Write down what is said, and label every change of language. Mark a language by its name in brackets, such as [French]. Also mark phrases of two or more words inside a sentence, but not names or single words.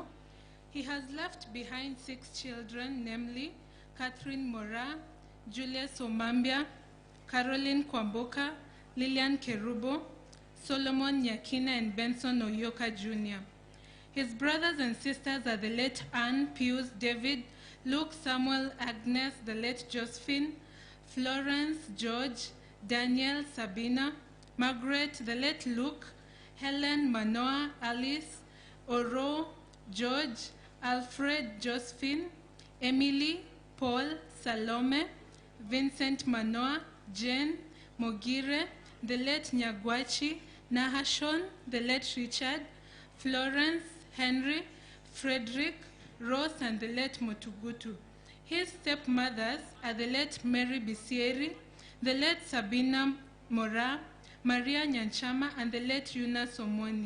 [English] He has left behind 6 children, namely Catherine Mora, Julius Omambia, Caroline Kwamboka, Lillian Kerubo, Solomon Nyakina, and Benson Oyioka Jr. His brothers and sisters are the late Anne, Pius, David, Luke, Samuel, Agnes, the late Josephine, Florence, George, Daniel, Sabina, Margaret, the late Luke, Helen, Manoa, Alice, Oroo, George, Alfred, Josephine, Emily, Paul, Salome, Vincent Manoa, Jane, Mogire, the late Nyagwachi, Nahashon, the late Richard, Florence, Henry, Frederick, Rose, and the late Motugutu. His stepmothers are the late Mary Bisieri, the late Sabina Mora, Maria Nyanchama, and the late Yuna Somoni.